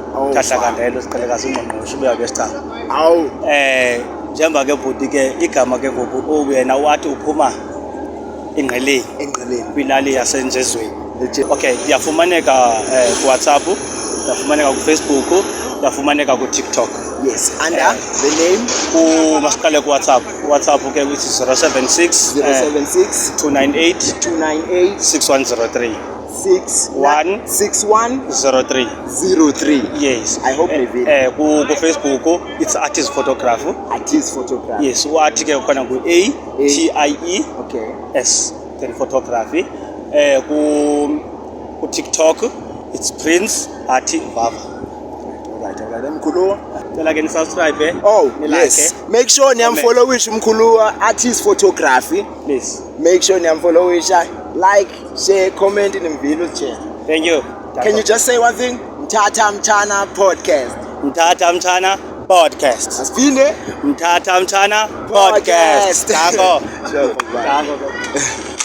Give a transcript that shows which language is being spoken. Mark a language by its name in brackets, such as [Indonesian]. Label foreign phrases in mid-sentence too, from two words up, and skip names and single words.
[Xhosa] Khahlakandelo siqhelekazi ungqongqoshe ubuya kwesicaba. Awu. Njengoba ke bhuti ke igama ke ngoku wena wathi uphuma engqeleni kwilali yasenjezweni. Okay, yafumaneka kuWhatsApp, yafumaneka kuFacebook, yafumaneka kuTikTok. [English] Yes, under the name [Xhosa] masiqale kuWhatsApp. WhatsApp ke [English] which is [Xhosa] 076 298 6103. [English] 6103. Yes. I hope ku-Facebook it's artist photography. Yes, [Xhosa] wathi ke khona ATIE. [English] Okay. S then photography. Ku TikTok it's Prince Arti Vava. Alright, [Xhosa] mkhuluwa. Cela ke ni-subscribe. [English] Oh, yes. Make sure [Xhosa] niyamfollowisha mkhuluwa [English] artist photography. Please. Make sure niyamfollowisha. Like, share, comment in the video chat. Thank you. Can you just say one thing? Mthatha Mthana podcast. Mthatha Mthana podcast. [Xhosa] Asphinde. [English] Mthatha Mthana podcast. [Xhosa] Danko. [English] Sure.